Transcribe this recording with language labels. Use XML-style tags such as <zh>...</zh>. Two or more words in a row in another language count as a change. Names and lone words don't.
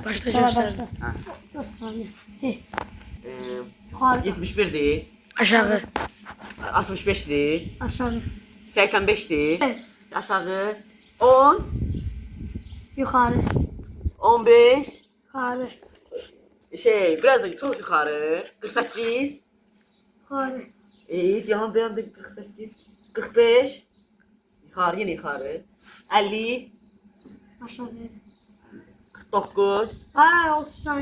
<az>Başla göstər. 4 saniyə. De. Yuxarı. 71'dir. Aşağı. 65'dir. Aşağı. 85'dir. Evet. Aşağı. 10. Yuxarı. 15. Yuxarı.</az> <tr>Biraz da çok yukarı. 48.</tr> <az>Yuxarı. Devam 48. 45.</az> <tr>Yukarı, yine yukarı. 50.</tr> <az>Aşağı. 49. Ha, 30 saniyə.</az>